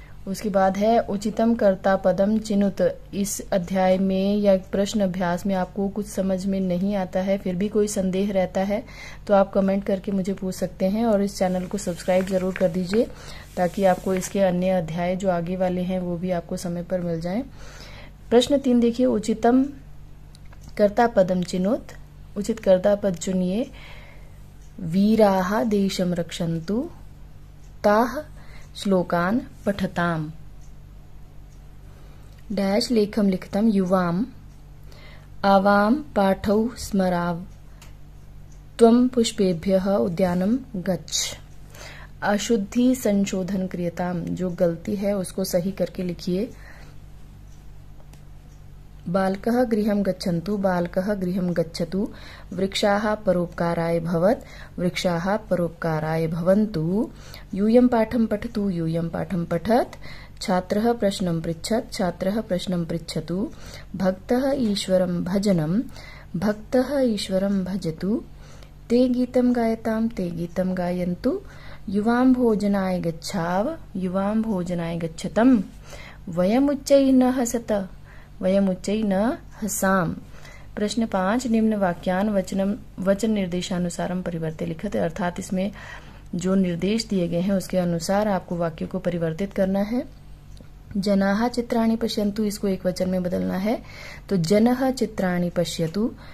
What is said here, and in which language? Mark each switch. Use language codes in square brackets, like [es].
[hi] उसके बाद है [sa] उचितम कर्ता पदम चिनुत। [hi] इस अध्याय में या प्रश्न अभ्यास में आपको कुछ समझ में नहीं आता है, फिर भी कोई संदेह रहता है तो आप कमेंट करके मुझे पूछ सकते हैं। और इस चैनल को सब्सक्राइब जरूर कर दीजिए ताकि आपको इसके अन्य अध्याय जो आगे वाले हैं वो भी आपको समय पर मिल जाएं। प्रश्न 3 देखिए, [sa] उचितम कर्ता पदम चिनुत, [hi] उचित कर्ता पद चुनिए। [sa] वीराः देशं रक्षन्तु, ताः श्लोकान् पठताम्। डैश लेखम लिखतम युवाम, आवाम पाठौ स्मराव, त्वं पुष्पेभ्यः उद्यानं गच्छ। अशुद्धि संशोधन क्रियताम, [hi] जो गलती है उसको सही करके लिखिए। [sa] बालकः गृहं गच्छन्तु, बालकः गृहं गच्छतु, वृक्षाः परोपकाराय भवत्, वृक्षाः परोपकाराय भवन्तु, यूयं पाठं पठतु, यूयं पाठं पठत्, छात्रः प्रश्नं पृच्छत्, छात्रः प्रश्नं पृच्छतु, भक्तः ईश्वरं भजनं, भक्तः ईश्वरं भजतु, ते गीतं गायतां, ते गीतं गायन्तु, युवां भोजनाय गच्छाव, युवां भोजनाय गच्छतम्, वयमुच्चैः न हसत, वयमुच्चैः न हसाम। [hi] प्रश्न 5, [sa] निम्न वाक्यान वचन निर्देशानुसारम परिवर्तित लिखत, [hi] अर्थात इसमें जो निर्देश दिए गए हैं उसके अनुसार आपको वाक्य को परिवर्तित करना है। [sa] जनाः चित्राणि पश्यन्तु, [hi] इसको एक वचन में बदलना है, तो [sa] जनः चित्राणि पश्यतु।